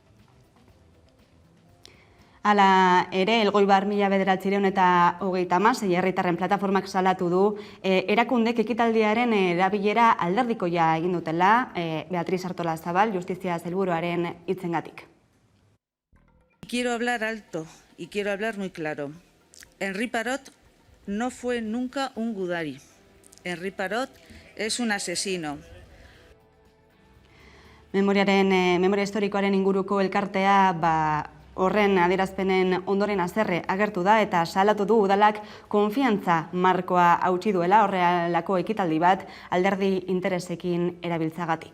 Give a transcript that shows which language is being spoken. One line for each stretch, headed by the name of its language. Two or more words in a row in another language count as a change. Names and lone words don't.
Basque: Hala ere, Elgoibar 1936 herritarren plataformak salatu du erakundek ekitaldiaren erabilera alderdikoia egin dutela, Beatriz Artolazabal, Justizia Sailburuaren hitzengatik.
Spanish: Quiero hablar alto y quiero hablar muy claro. Henri Parot no fue nunca un gudari. Henri Parot es un asesino.
Basque: Memoria historikoaren inguruko elkartea horren adierazpenen ondoren haserre agertu da eta salatu du udalak konfiantza markoa hautsi duela horrelako ekitaldi bat alderdi interesekin erabiltzagatik.